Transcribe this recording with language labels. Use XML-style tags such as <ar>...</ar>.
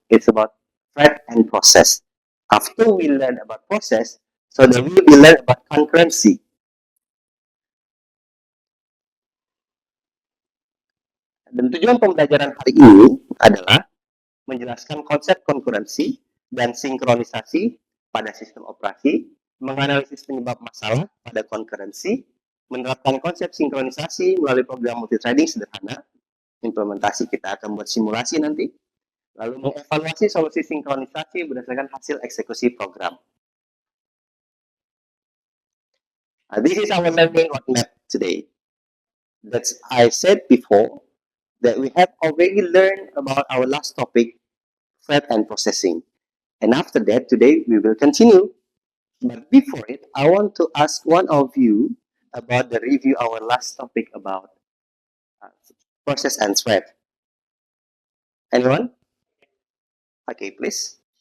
<en>It's about threat and process. After we learn about process, so then we will learn about concurrency.</en> <id>Dan tujuan pembelajaran hari ini adalah menjelaskan konsep konkurensi dan sinkronisasi pada sistem operasi, menganalisis penyebab masalah pada konkurensi, menerapkan konsep sinkronisasi melalui program multithreading sederhana, implementasi kita akan buat simulasi nanti, lalu mengevaluasi solusi sinkronisasi berdasarkan hasil eksekusi program.</id> <en>This is our learning roadmap today. That's I said before that we have already learned about our last topic, threat and processing. And after that, today we will continue. But before it, I want to ask one of you about the review our last topic about process and threat. Anyone? Okay, please.</en>